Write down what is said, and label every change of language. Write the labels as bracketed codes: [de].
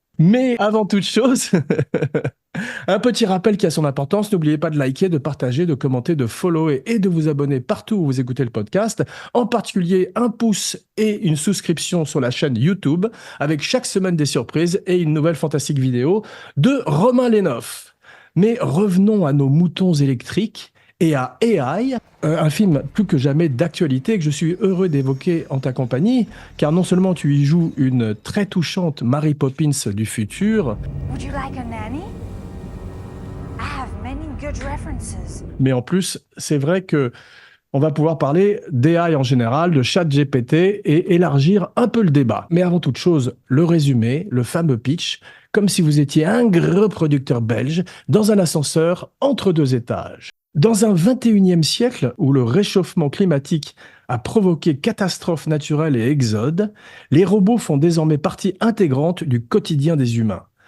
[fr] Mais avant toute chose, un petit rappel qui a son importance, n'oubliez pas de liker, de partager, de commenter, de follower et de vous abonner partout où vous écoutez le podcast, en particulier un pouce et une souscription sur la chaîne YouTube, avec chaque semaine des surprises et une nouvelle fantastique vidéo de Romain Lénoff. Mais revenons à nos moutons électriques et à AI, un film plus que jamais d'actualité que je suis heureux d'évoquer en ta compagnie, car non seulement tu y joues une très touchante Mary Poppins du futur, [en] Would you like a nanny? I have many good references. [fr] mais en plus, c'est vrai que on va pouvoir parler d'AI en général, de ChatGPT et élargir un peu le débat. Mais avant toute chose, le résumé, le fameux pitch, comme si vous étiez un gros producteur belge dans un ascenseur entre 2 étages. Dans un 21e siècle où le réchauffement climatique a provoqué catastrophes naturelles et exodes, les robots font désormais partie intégrante du quotidien des humains.